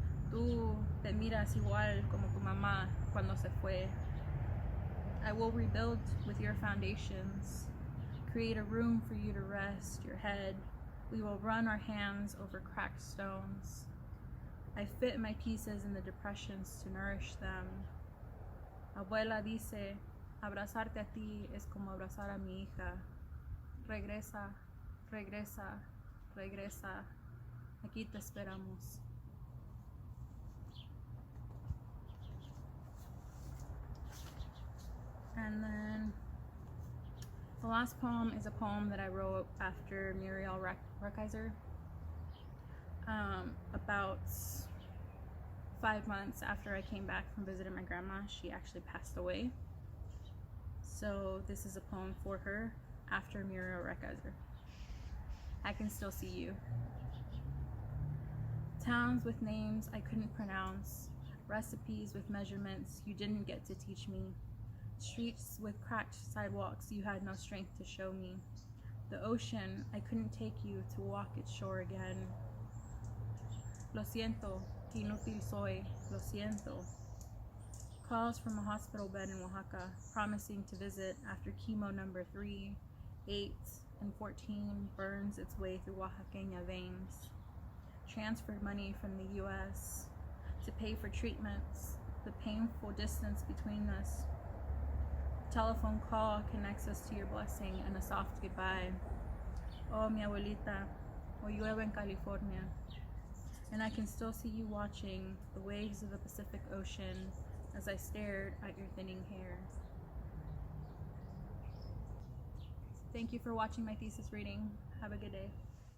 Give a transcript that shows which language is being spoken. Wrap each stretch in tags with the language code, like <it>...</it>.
<es>Tú te miras igual como tu mamá cuando se fue.</es> <en>I will rebuild with your foundations. Create a room for you to rest your head. We will run our hands over cracked stones. I fit my pieces in the depressions to nourish them.</en> <es>Abuela dice, abrazarte a ti es como abrazar a mi hija. regresa, regresa, regresa. Aquí te esperamos.</es> <en>And then the last poem is a poem that I wrote after Muriel Rukeyser. About 5 months after I came back from visiting my grandma, she actually passed away. So this is a poem for her after Muriel Rukeyser. I can still see you. Towns with names I couldn't pronounce, recipes with measurements you didn't get to teach me, streets with cracked sidewalks you had no strength to show me, the ocean I couldn't take you to walk its shore again.</en> <es>Lo siento, que inútil soy, lo siento.</es> <en>Calls from a hospital bed in Oaxaca, promising to visit after chemo number 3, 8, and 14 burns its way through Oaxaqueña veins. Transferred money from the US to pay for treatments, the painful distance between us. Telephone call connects us to your blessing and a soft goodbye.</en> <es>Oh, mi abuelita, o llueve en California.</es> <en>And I can still see you watching the waves of the Pacific Ocean as I stared at your thinning hair. Thank you for watching my thesis reading. Have a good day.</en>